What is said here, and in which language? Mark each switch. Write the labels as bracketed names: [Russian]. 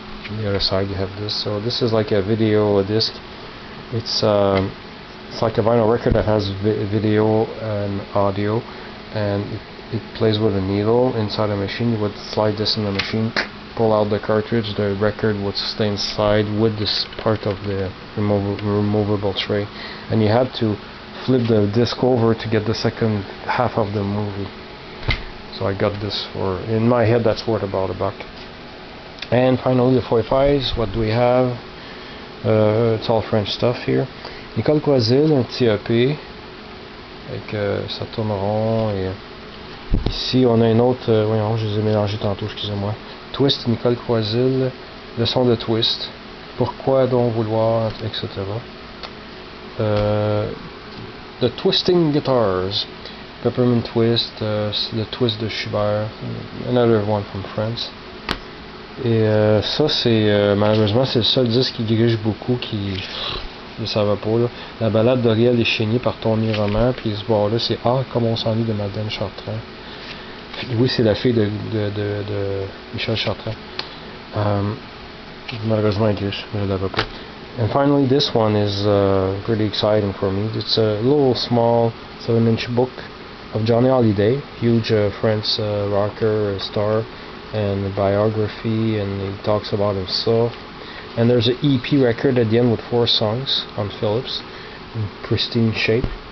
[English] On the other side you have this. So this is like a video disc. It's like a vinyl record that has video and audio, and it plays with a needle inside a machine. You would slide this in the machine, pull out the cartridge, the record would stay inside with this part of the removable tray, and you had to flip the disc over to get the second half of the movie. So I got this for, in my head, that's worth about $1. And finally the 45s, what do we have? It's all French stuff here. [French] Nicole Croisille, un petit EP avec ça tourne rond, et ici on a une autre, voyons, je les ai mélangés tantôt, excusez-moi. Twist, Nicole Croisille, le son de Twist, pourquoi donc vouloir, etc. [English] The Twisting Guitars, Peppermint Twist, le Twist de Schubert, another one from France. [French] Et ça c'est malheureusement c'est le seul disque qui dirige beaucoup, qui ça va pas là. La balade d'Oriel et Chénier par Tony Roman, puis ce bord là c'est Ah comme on s'ennuie de Madeleine Chartrand. Oui, c'est la fille de Michel Chartrand. Malheureusement English, je l'avais pas. [English] And finally this one is pretty exciting for me. It's a little small 7-inch book of Johnny Hallyday, huge French rocker star, and a biography, and he talks about himself. And there's an EP record at the end with 4 songs on Philips in pristine shape.